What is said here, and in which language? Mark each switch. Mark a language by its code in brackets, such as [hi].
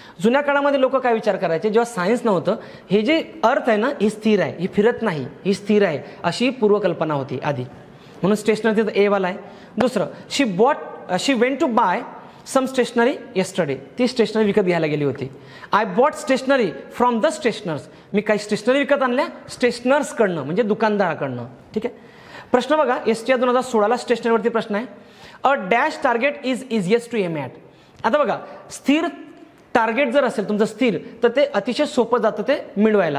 [mr] जुन्या काळामध्ये लोक काय विचार करायचे, जेव्हा सायन्स नव्हतं, हे जे अर्थ आहे ना ही स्थिर आहे, ही फिरत नाही, ही स्थिर आहे, अशी पूर्वकल्पना होती आधी. म्हणून स्टेशनरी तर ए वाला आहे. दुसरं, [en] She went to buy some stationery yesterday. [mr] ती स्टेशनरी विकत घ्यायला गेली होती. [en] I bought stationery from the stationers. [mr] मी काही स्टेशनरी विकत आणल्या स्टेशनर्सकडनं म्हणजे दुकानदाराकडनं. ठीक आहे, प्रश्न बघा, STR 2016 स्टेशनरीवरती प्रश्न आहे. [en] A dash target is easiest to aim at. [mr] आता बघा, स्थिर टार्गेट जर असेल तुमचं स्थिर तर ते अतिशय सोपं जातं ते मिळवायला.